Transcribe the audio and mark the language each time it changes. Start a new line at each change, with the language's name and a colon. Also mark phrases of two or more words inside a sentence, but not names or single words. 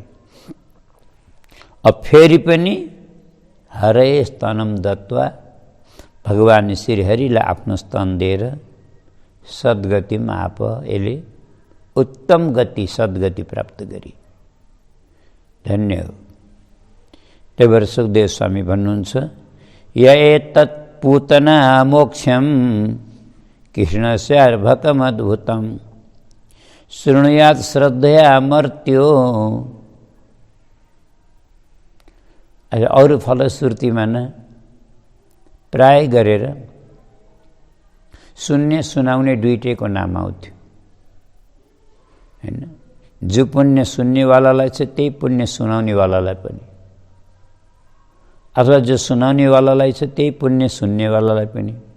Nepali: अब फेरि पनि
Sanskrit: हरे स्तनम दत्वा,
Nepali: भगवान श्रीहरिलाई आफ्नो स्तन दिएर सद्गतिमा आप यसले उत्तम गति, सद्गति प्राप्त गरी। धन्य हो। त्यही भएर सुखदेव स्वामी भन्नुहुन्छ,
Sanskrit: य एतत् पूतना मोक्षम कृष्णस्यार्भकमद्भुतम शृणुयात् श्रद्धया मर्त्यो।
Nepali: अरू फलश्रुतिमा न प्राय गरेर सुन्ने सुनाउने दुईटैको नाम आउँथ्यो हैन। जो पुण्य सुन्नेवालालाई छ त्यही पुण्य सुनाउनेवालालाई पनि, अथवा जो सुनाउनेवालालाई छ त्यही पुण्य सुन्नेवालालाई पनि।